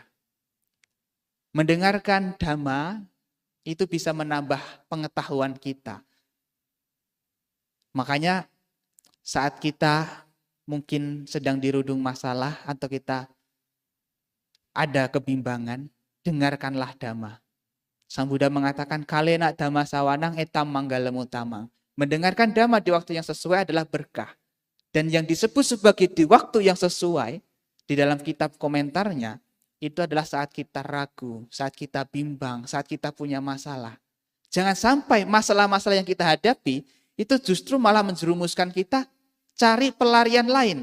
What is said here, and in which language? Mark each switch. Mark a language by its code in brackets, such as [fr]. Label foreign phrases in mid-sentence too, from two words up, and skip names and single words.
[id] Mendengarkan dhamma itu bisa menambah pengetahuan kita. Makanya saat kita mungkin sedang dirudung masalah atau kita ada kebimbangan, dengarkanlah dhamma. Sang Buddha mengatakan, [pi] kalena dhamma sawanang etam manggalam utama. [id] Mendengarkan dhamma di waktu yang sesuai adalah berkah. Dan yang disebut sebagai di waktu yang sesuai, di dalam kitab komentarnya, itu adalah saat kita ragu, saat kita bimbang, saat kita punya masalah. Jangan sampai masalah-masalah yang kita hadapi, itu justru malah menjerumuskan kita cari pelarian lain.